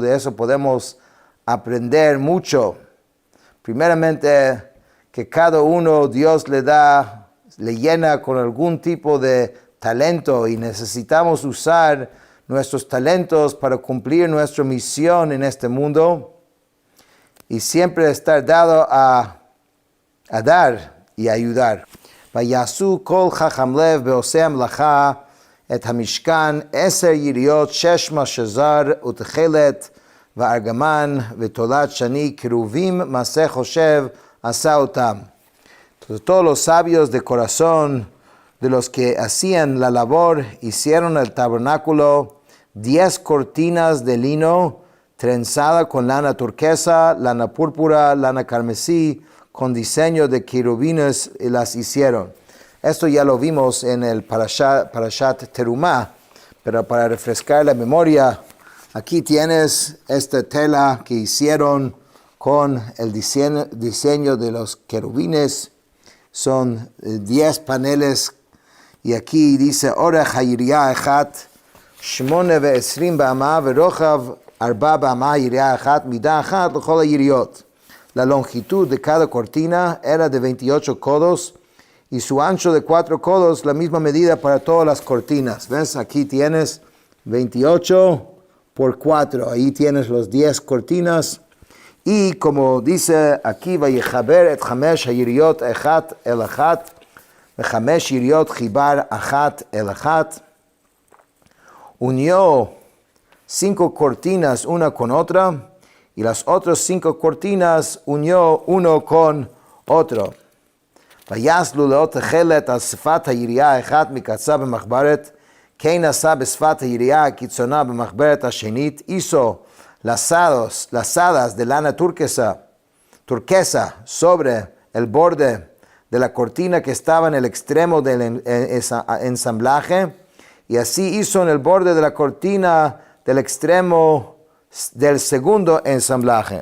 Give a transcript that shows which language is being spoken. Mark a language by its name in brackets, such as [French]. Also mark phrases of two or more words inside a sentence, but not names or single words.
[Spanish] De eso podemos aprender mucho. Primeramente, que cada uno Dios le llena con algún tipo de talento y necesitamos usar nuestros talentos para cumplir nuestra misión en este mundo y siempre estar dado a dar y ayudar. [Hebrew] ויעשו כל חכם לב בעושי המלאכה את המשכן 10 יריות 6 משזר ותכלת וארגמן ותולת שני קרובים מעשה חושב עשה אותם. [Spanish] Todos los sabios de corazón de los que hacían la labor hicieron el tabernáculo, 10 cortinas de lino trenzada con lana turquesa, lana púrpura, lana carmesí, con diseño de querubines, y las hicieron. Esto ya lo vimos en el Parashat Terumah, pero para refrescar la memoria, aquí tienes esta tela que hicieron con el diseño de los querubines. son 10 paneles. Y aquí dice, [Hebrew] ארך היריעה האחת, 8 באמה, ורחב 4 באמה היריעה האחת, מדה אחת לכל היריעות. [Spanish] La longitud de cada cortina era de 28 codos y su ancho de 4 codos, la misma medida para todas las cortinas. ¿Ves? Aquí tienes 28 por 4. Ahí tienes los 10 cortinas. Y como dice aquí, [Hebrew] ויחבר את 5 היריעות אחת אל אחת, ו5 יריות חיבר אחת אל אחת. [Spanish] Unió 5 cortinas una con otra, y las otras 5 cortinas unió uno con otro. [Hebrew] ויסלו לאות תכלת על שפת היריעה האחת מקצה במחברת, כן עשה בשפת היריעה הקיצונה במחברת השנית, [Spanish] hizo lazadas de lana turquesa sobre el borde de la cortina que estaba en el extremo del ensamblaje, y así hizo en el borde de la cortina del extremo del segundo ensamblaje.